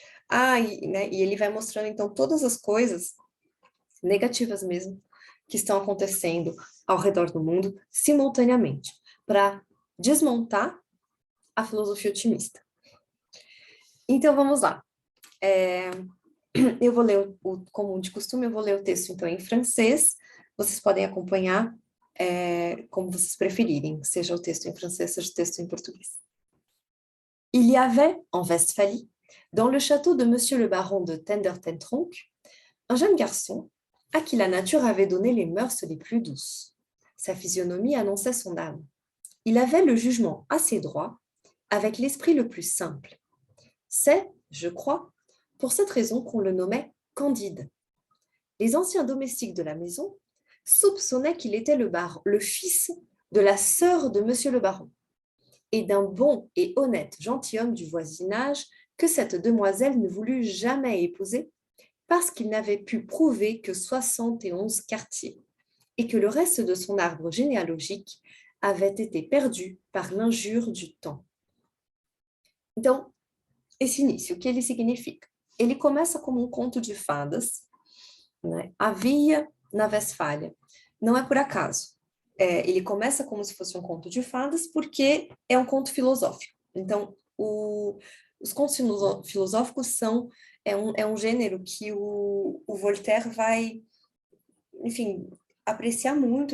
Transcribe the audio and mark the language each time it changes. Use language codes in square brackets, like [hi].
[pt] E ele vai mostrando, então, todas as coisas negativas mesmo que estão acontecendo ao redor do mundo simultaneamente, para desmontar a filosofia otimista. Então, vamos lá. Eu vou ler, como de costume, eu vou ler o texto, então, em francês. Vocês podem acompanhar como vocês preferirem, seja o texto em francês, seja o texto em português. [fr] Il y avait, en Westphalie, dans le château de Monsieur le baron de Tendertentronckh, un jeune garçon à qui la nature avait donné les mœurs les plus douces. Sa physionomie annonçait son âme. Il avait le jugement assez droit, avec l'esprit le plus simple. C'est, je crois, pour cette raison qu'on le nommait Candide. Les anciens domestiques de la maison soupçonnaient qu'il était le fils de la sœur de monsieur le baron, et d'un bon et honnête gentilhomme du voisinage que cette demoiselle ne voulut jamais épouser parce qu'il n'avait pu prouver que 71 quartiers et que le reste de son arbre généalogique avait été perdu par l'injure du temps. [pt] Então, esse início, o que ele significa? Ele começa como um conto de fadas, né? Havia na Westfália. Não é por acaso. Ele começa como se fosse um conto de fadas porque é um conto filosófico. Então, os contos filosóficos é um gênero que o Voltaire vai, enfim, apreciar muito.